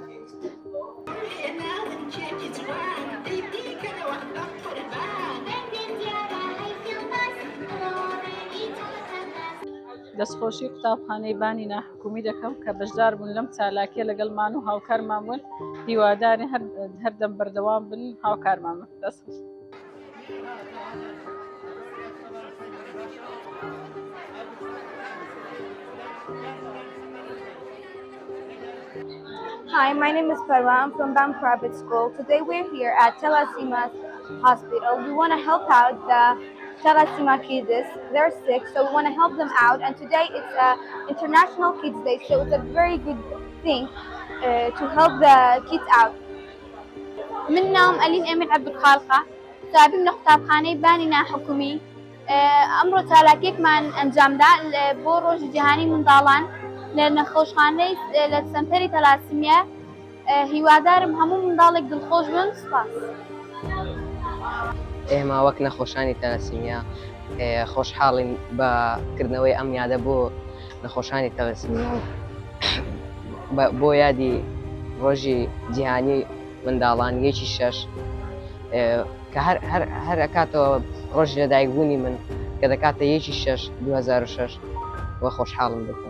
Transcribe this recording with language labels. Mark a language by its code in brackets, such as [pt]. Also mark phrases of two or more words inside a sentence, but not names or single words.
[ckb] دەستخۆشی قوتابخانەیبانی ناحکومی دەکەم کە بەشدار بوون لەم چالاکیە لەگەڵمان و هاوکارمان بوون. هیواداری هەردەم بەردەوام بن هاوکارمان بن. دەستخۆش. [en] Hi, my name is Parwa. I'm from BAM Private School. Today we're here at Thalassemia Hospital. We want to help out the thalassemia kids. They're sick, so we want to help them out. And today it's International Kids Day, so it's a very good thing to help the kids out. [ar] منهم ألين أمين عبد الخالقة تابعين [ckb] قوتابخانەیبانی ناحکومی ئەمڕۆ چالاکیێکمان ئەنجامدا بۆ ڕۆژی جیهانی منداڵان لە نەخۆشخانەی لە سەنتەری تەلاسیمیا. هیوادارم هەموو منداڵێک دڵخۆش بن. سوپاس. ئێمە وەک نەخۆشانی تەلاسیمیا خۆشحاڵین بەکردنەوەی ئەم یادە بۆ نەخۆشانی تەلاسیمیا بۆ یادی ڕۆژی جیهانی منداڵان 1/6 کە هەر ئەکاتەوە ڕۆژی لەدایکبوونی من کە دەکاتە 1/6 2006 وە خۆشحاڵم دەکەم.